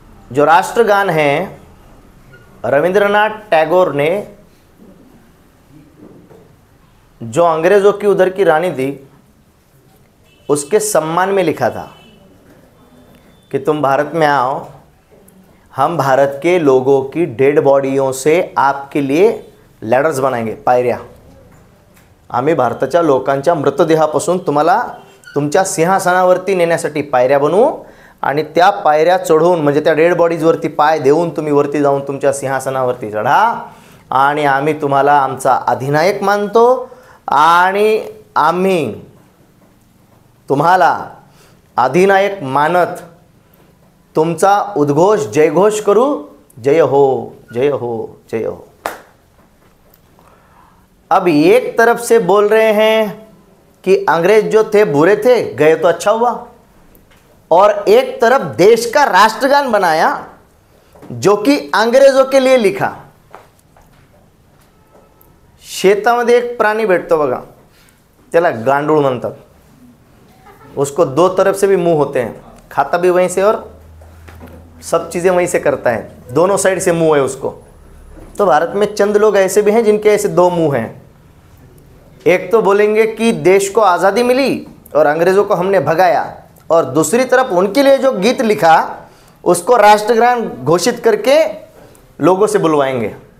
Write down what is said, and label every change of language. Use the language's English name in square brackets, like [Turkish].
[Hindi] जो राष्ट्रगान है रविंद्रनाथ टैगोर ने जो अंग्रेज़ों की उधर की रानी थी उसके सम्मान में लिखा था कि तुम भारत में आओ, हम भारत के लोगों की डेड बॉडीयों से आपके लिए लॅडर्स बनाएंगे, पायऱ्या। [Marathi] आम्ही भारताच्या लोकांच्या मृतदेहापासून तुम्हाला तुमच्या सिंहासनावरती नेण्यासाठी पायऱ्या बनवू आणि त्या पायऱ्या चढवून, म्हणजे त्या डेड बॉडीजवरती पाय देऊन तुम्ही वरती जाऊन तुमच्या सिंहासनावरती चढा आणि आम्ही तुम्हाला आमचा अधिनायक मानतो आणि आम्ही तुम्हाला अधिनायक मानत तुमचा उद्घोष जयघोष करू, जय हो जय हो जय हो। [Hindi] अब एक तरफ से बोल रहे हैं कि अंग्रेज जो थे बुरे थे, गए तो अच्छा हुआ, और एक तरफ देश का राष्ट्रगान बनाया जो कि अंग्रेजों के लिए लिखा। [Marathi] शेतामध्ये एक प्राणी भेटतो बघा, त्याला गांडूळ म्हणतात। [Hindi] उसको दो तरफ से भी मुंह होते हैं, खाता भी वहीं से और सब चीज़ें वहीं से करता है, दोनों साइड से मुंह है उसको। तो भारत में चंद लोग ऐसे भी हैं जिनके ऐसे दो मुंह हैं। एक तो बोलेंगे कि देश को आज़ादी मिली और अंग्रेज़ों को हमने भगाया, और दूसरी तरफ उनके लिए जो गीत लिखा उसको राष्ट्रगान घोषित करके लोगों से बुलवाएंगे।